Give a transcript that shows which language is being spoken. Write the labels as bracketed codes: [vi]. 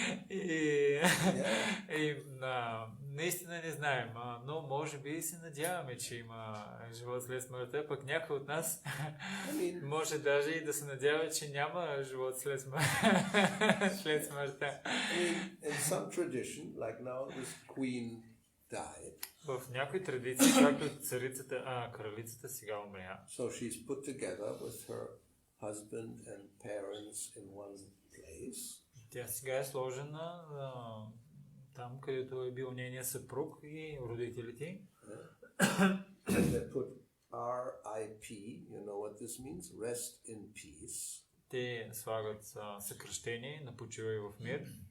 [bg] И наистина не знаем, но може би се надяваме, че има живот след смъртта, пък някой от нас може даже и да се надява, че няма живот след смъртта. [en] In some tradition, like now this queen died. [bg] В някои традиции, както кралицата сега умря. [en] So she's put together with her husband and parents in one place. [bg] Тя сега е сложена там, където е бил нейният съпруг и родителите. [en] They put RIP, you know what this means? Rest in peace. [bg] Те слагат съкръщение на почивай в мир.